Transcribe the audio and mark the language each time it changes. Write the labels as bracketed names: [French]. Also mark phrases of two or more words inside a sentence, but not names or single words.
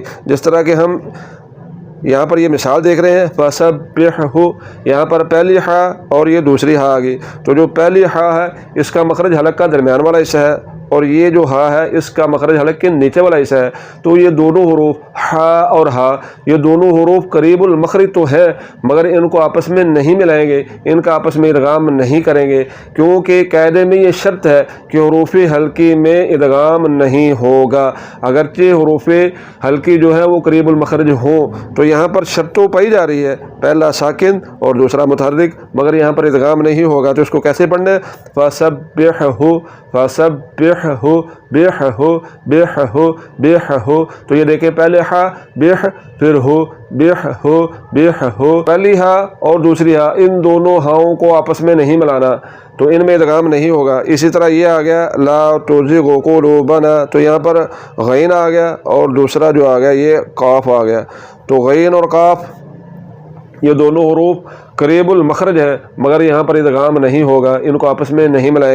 [Urdu] جس طرح کہ ہم یہاں پر یہ مثال دیکھ رہے ہیں، فَسَبِّحْهُ، یہاں پر پہلی ہا اور یہ دوسری ہا آ گئی، تو جو پہلی ہا ہے اس کا مخرج حلق کا درمیان والا حصہ ہے اور یہ جو ہا ہے اس کا مخرج حلق کے نیچے والا حصہ ہے، تو یہ دونوں حروف ہا اور ہا یہ دونوں حروف قریب المخرج تو ہے مگر ان کو آپس میں نہیں ملائیں گے، ان کا آپس میں ادغام نہیں کریں گے، کیونکہ قاعدے میں یہ شرط ہے کہ حروف حلقی میں ادغام نہیں ہوگا۔ اگرچہ حروف حلقی جو ہے وہ قریب المخرج ہوں تو یہاں پر شرط تو پائی جا رہی ہے، پہلا ساکن اور دوسرا متحرک، مگر یہاں پر ادغام نہیں ہوگا۔ تو اس کو کیسے پڑھنا ہے؟ [Arabic] فَسَبِّحْهُ فَسَبِّحْهُ بِحْهُ بِحْهُ بِحْهُ۔ [Urdu] تو یہ دیکھیں پہلے ہا بِح پھر ہو [Arabic] بِحْهُ بِحْهُ، [Urdu] پہلی ہا اور دوسری ہا ان دونوں ہاؤں کو آپس میں نہیں ملانا، تو ان میں ادغام نہیں ہوگا۔ اسی طرح یہ آ گیا [Arabic] لا تزغ قلوبنا، [Urdu] تو یہاں پر غین آ گیا اور دوسرا جو آ گیا یہ قاف آ گیا، تو غین اور قاف یہ دونوں حروف قریب المخرج ہے مگر یہاں پر ادغام نہیں ہوگا، ان کو آپس میں نہیں ملائیں گے۔